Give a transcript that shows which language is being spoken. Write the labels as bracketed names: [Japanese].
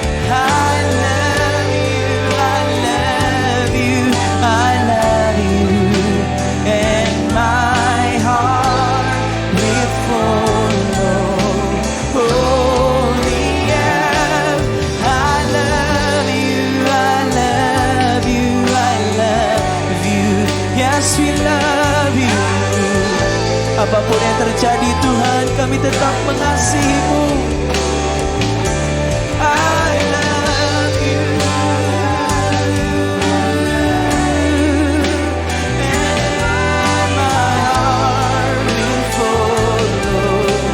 [English] I love you, I love you, I love you, and my heart will follow. Holy yes, I love you, I love you, I love you. Yes, we love you. [Indonesian] Apapun yang terjadi Tuhan, kami tetap mengasihi-Mu. [English] I love you, and my heart will follow.